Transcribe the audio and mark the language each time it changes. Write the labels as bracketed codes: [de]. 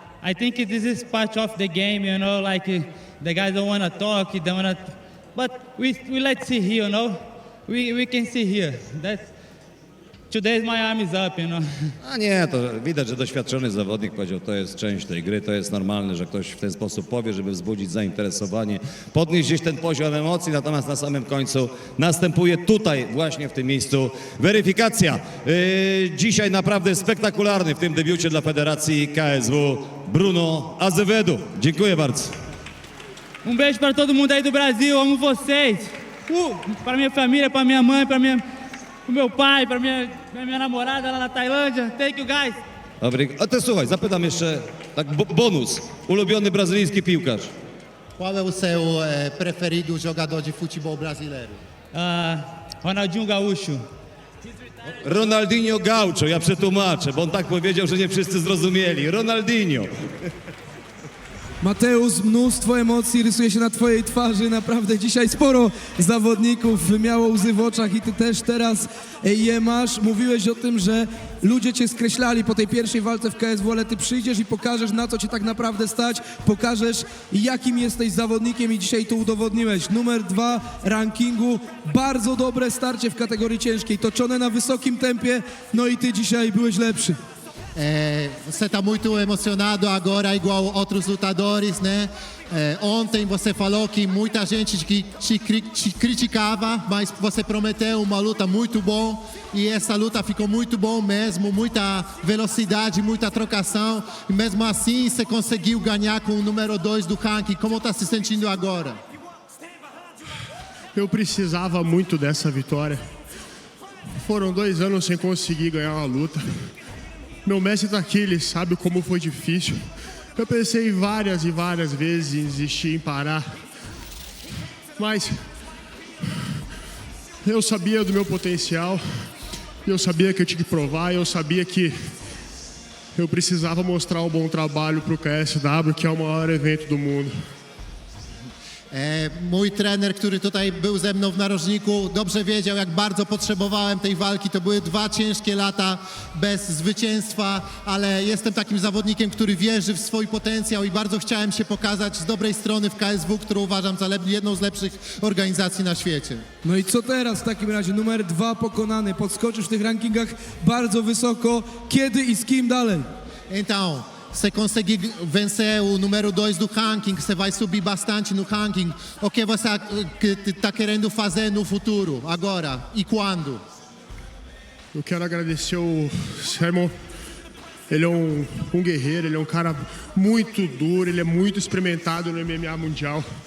[en] I think this is part of the game, you know, like the guys don't want to talk, they don't want to, but we let's see here, you know, we can see here. Today's my arm is up, you know. [pl] A nie, to widać, że doświadczony zawodnik powiedział, to jest część tej gry, to jest normalne, że ktoś w ten sposób powie, żeby wzbudzić zainteresowanie, podnieść gdzieś ten poziom emocji, natomiast na samym końcu następuje tutaj, właśnie w tym miejscu, weryfikacja. Dzisiaj naprawdę spektakularny w tym debiucie dla Federacji KSW Bruno Azevedo. Dziękuję bardzo. [pt] Beijo para todo mundo aí do Brasil, amo vocês. Para minha família, para minha mãe, pro meu pai, para minha namorada lá na Tailândia. [en] Thank you guys. [pl] A to słuchaj, zapytam jeszcze, tak bonus. Ulubiony brazylijski piłkarz. [pt] Qual é o seu preferido jogador de futebol brasileiro? Ronaldinho Gaúcho. [pl] Ronaldinho Gaucho, ja przetłumaczę, bo on tak powiedział, że nie wszyscy zrozumieli. Ronaldinho. Mateusz, mnóstwo emocji rysuje się na twojej twarzy, naprawdę dzisiaj sporo zawodników miało łzy w oczach i ty też teraz je masz. Mówiłeś o tym, że ludzie cię skreślali po tej pierwszej walce w KSW, ale ty przyjdziesz i pokażesz, na co cię tak naprawdę stać, pokażesz, jakim jesteś zawodnikiem i dzisiaj to udowodniłeś. Numer 2 rankingu, bardzo dobre starcie w kategorii ciężkiej, toczone na wysokim tempie, no i ty dzisiaj byłeś lepszy. [pt] Você está muito emocionado agora, igual outros lutadores, né? Ontem você falou que muita gente que te criticava, mas você prometeu uma luta muito bom e essa luta ficou muito bom mesmo, muita velocidade, muita trocação e mesmo assim você conseguiu ganhar com o número 2 do ranking. Como está se sentindo agora? Eu precisava muito dessa vitória. Foram 2 anos sem conseguir ganhar uma luta. Meu mestre tá aqui, ele sabe como foi difícil. Eu pensei várias e várias vezes em desistir, em parar. Mas eu sabia do meu potencial, eu sabia que eu tinha que provar, eu sabia que eu precisava mostrar um bom trabalho pro KSW, que é o maior evento do mundo. [pl] Mój trener, który tutaj był ze mną w narożniku, dobrze wiedział, jak bardzo potrzebowałem tej walki. To były 2 ciężkie lata bez zwycięstwa, ale jestem takim zawodnikiem, który wierzy w swój potencjał i bardzo chciałem się pokazać z dobrej strony w KSW, którą uważam za jedną z lepszych organizacji na świecie. No i co teraz w takim razie? Numer 2 pokonany, podskoczysz w tych rankingach bardzo wysoko. Kiedy i z kim dalej? [pt] Então, você conseguir vencer o número 2 do ranking, você vai subir bastante no ranking. O que você está querendo fazer no futuro, agora e quando? Eu quero agradecer o Simon. Ele é um guerreiro, ele é um cara muito duro, ele é muito experimentado no MMA mundial.